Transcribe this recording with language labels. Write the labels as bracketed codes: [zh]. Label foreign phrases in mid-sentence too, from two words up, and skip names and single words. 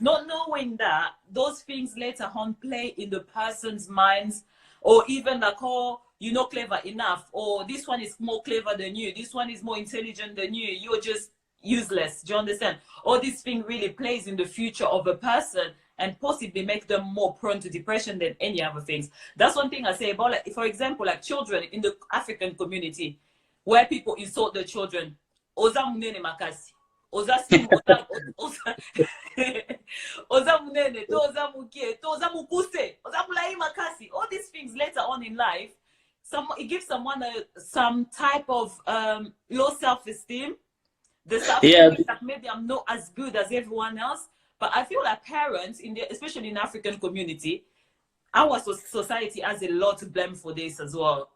[en] Not knowing that those things later on play in the person's minds, or even like, oh, you're not clever enough, or this one is more clever than you, this one is more intelligent than you, you're just useless. Do you understand? All this thing really plays in the future of a person, and possibly make them more prone to depression than any other things. That's one thing I say about, like, for example, like children in the African community, where people insult the children. [ln] Oza munene makasi. Oza sim, oza munene, toza mukie, toza mukuse, oza mulai makasi. [en] All these things later on in life, it gives someone some type of low self-esteem. The self-esteem that maybe I'm not as good as everyone else. But I feel like parents, especially in the African community, our society has a lot to blame for this as well.